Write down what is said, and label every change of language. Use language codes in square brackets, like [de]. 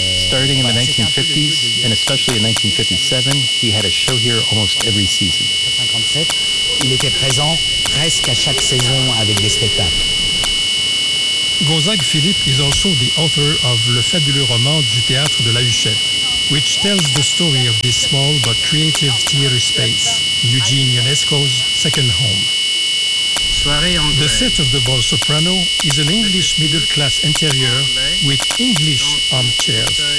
[en] Starting in the 1950s, and especially in 1957, he had a show here almost every season. [fr] Il était présent presque à chaque saison avec des spectacles. [en] Gonzague Philippe is also the author of Le Fabuleux Roman du Théâtre de la Huchette, which tells the story of this small but creative theater space, Eugene Ionesco's second home. The set of The Bald Soprano is an English middle-class interior with English armchairs.